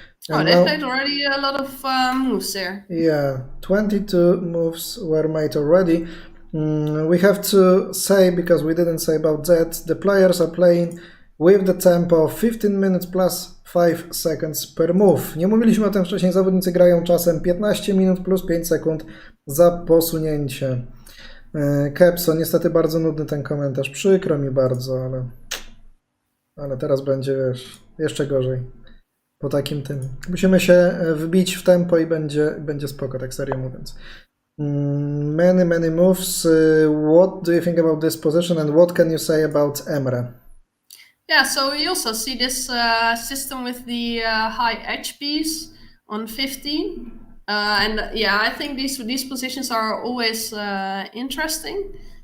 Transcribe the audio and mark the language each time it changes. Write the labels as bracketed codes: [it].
[en] Oh, they played already a lot of moves there. Yeah, 22 moves were made already. We have to say, because we didn't say about that, the players are playing with the tempo of 15 minutes plus 5 seconds per move. [pl] Nie mówiliśmy o tym wcześniej, zawodnicy grają czasem 15 minut plus 5 sekund za posunięcie. Kepso, niestety bardzo nudny ten komentarz, przykro mi bardzo, ale teraz będzie, wiesz, jeszcze gorzej po takim tym. Musimy się wbić w tempo i będzie spoko, tak serio mówiąc. [en] Many moves. What do you think about this position and what can you say about Emre? Yeah, so we also see this system with the high edge piece on 15. And yeah, I think these positions are always interesting.